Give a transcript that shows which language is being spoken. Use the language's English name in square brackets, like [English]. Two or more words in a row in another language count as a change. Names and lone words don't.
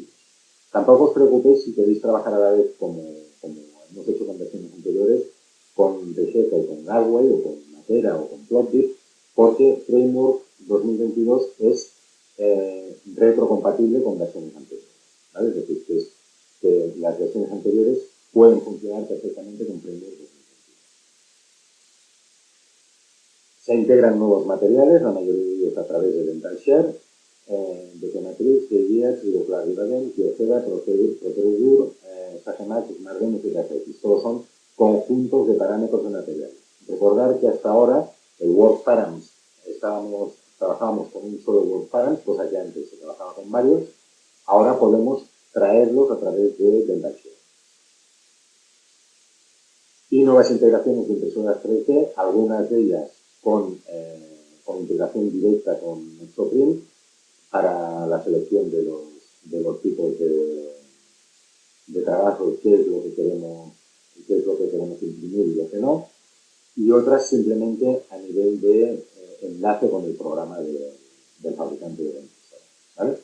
[Spanish] Tampoco os preocupéis si queréis trabajar a la vez como hemos hecho con versiones anteriores, con Vegeta o con Galway o con Matera o con Plotbit, porque Framework 2022 es retrocompatible con versiones anteriores. ¿Vale? Es decir, que las versiones anteriores pueden funcionar perfectamente con Framework 2022. Se integran nuevos materiales, la mayoría de ellos a través de DentalShare, de Geomatrix, GeoGears, Videoclar Rivaden, Geoceda, Procedur, Sagemax, Smartden, etc. Todos son conjuntos de parámetros de materiales. Recordar que hasta ahora el WordParams trabajábamos con un solo WordParams, cosa que antes se trabajaba con varios. Ahora podemos traerlos a través de DentalShare. Y nuevas integraciones de impresoras 3D, algunas de ellas con integración directa con Exoprint para la selección de los tipos de trabajo, qué es lo que queremos qué es lo que queremos imprimir y lo que no, y otras simplemente a nivel de enlace con el programa del fabricante de la impresora, ¿vale?